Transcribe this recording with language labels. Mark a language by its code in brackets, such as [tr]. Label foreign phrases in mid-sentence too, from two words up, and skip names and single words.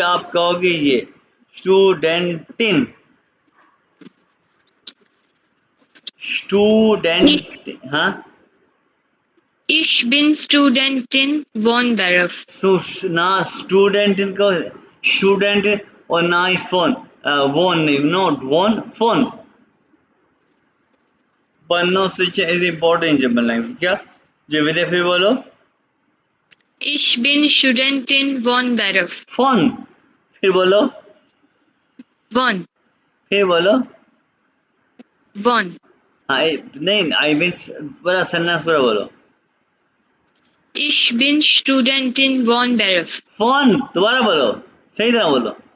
[hi] आप कहोगे ये स्टूडेंटिन, स्टूडेंट, हाँ। [de] Ich bin Studentin von Beruf। [hi] ना स्टूडेंटिन को स्टूडेंट, और ना ही फोन, वोन नहीं, नॉट वोन, फोन। [en] pronunciation is important in German language। [hi] क्या जवेरी फिर बोलो? [de] Ich bin Studentin von Beruf। [hi] फोन, फिर बोलो, [de] Von। [hi] फिर बोलो। [de] Von। [hi] हाँ नहीं [en] I mean [hi] पूरा सेंटेंस पूरा बोलो। [de] Ich bin Studentin von Beruf। [hi] फोन दोबारा बोलो, सही तरह बोलो।